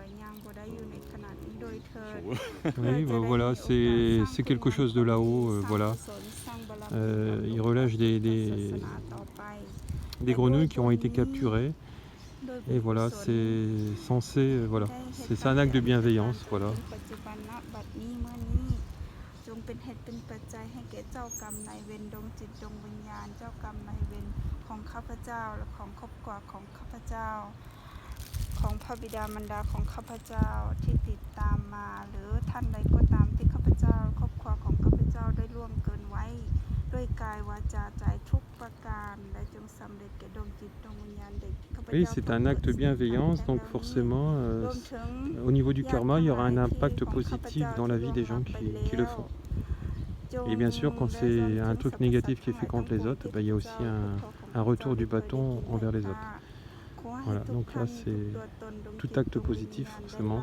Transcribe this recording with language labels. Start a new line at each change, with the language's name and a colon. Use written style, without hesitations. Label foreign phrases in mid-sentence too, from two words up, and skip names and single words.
French: Oui, bah voilà, c'est quelque chose de là-haut, voilà. Ils relâchent des grenouilles qui ont été capturées. Et voilà, c'est censé, voilà, c'est un acte de bienveillance, voilà.
Thai: จงเป็นเหตุเป็นปัจจัยให้แก่เจ้ากรรมนายเวรดวงจิตดวงวิญญาณเจ้ากรรมนายเวรของข้าพเจ้าและของครอบครัวของข้าพเจ้าของพระบิดามารดาของข้าพเจ้าที่ติดตามมาหรือท่านใดก็ตามที่ข้าพเจ้าครอบครัวของข้าพเจ้าได้ล่วงเกินไว้ด้วยกายวาจาใจทุกประการและจงสำเร็จแก่ดวงจิตดวงวิญญาณเด็กข้าพ
French: Oui,
Thai: เจ้า
French: c'est un acte de bienveillance, donc forcément, au niveau du karma, il y aura un impact positif dans la vie des gens qui le font. Et bien sûr, quand c'est un truc négatif qui est fait contre les autres, bah, il y a aussi un retour du bâton envers les autres. Voilà, donc là c'est tout acte positif forcément.